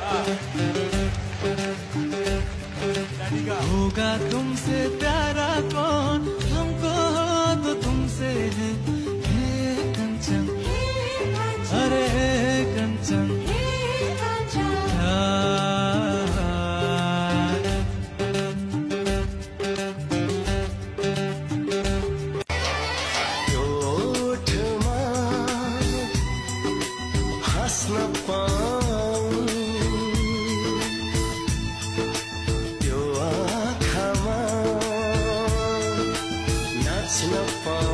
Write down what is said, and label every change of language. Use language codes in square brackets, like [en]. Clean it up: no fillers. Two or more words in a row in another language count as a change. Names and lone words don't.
[hi] होगा तुमसे प्यारा कौन, हमको तो तुमसे है कंचन, अरे कंचन [ne] यो ओठमा हाँस्न पाऊँ, यो आँखामा नाच्न पाऊँ।